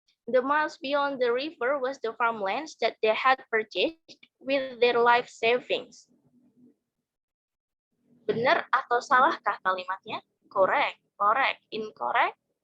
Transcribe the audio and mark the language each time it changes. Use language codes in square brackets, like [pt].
[en] The miles beyond the river was the farmlands that they had purchased with their life savings. [id] Benar atau salahkah kalimatnya? [en] Correct, correct, incorrect.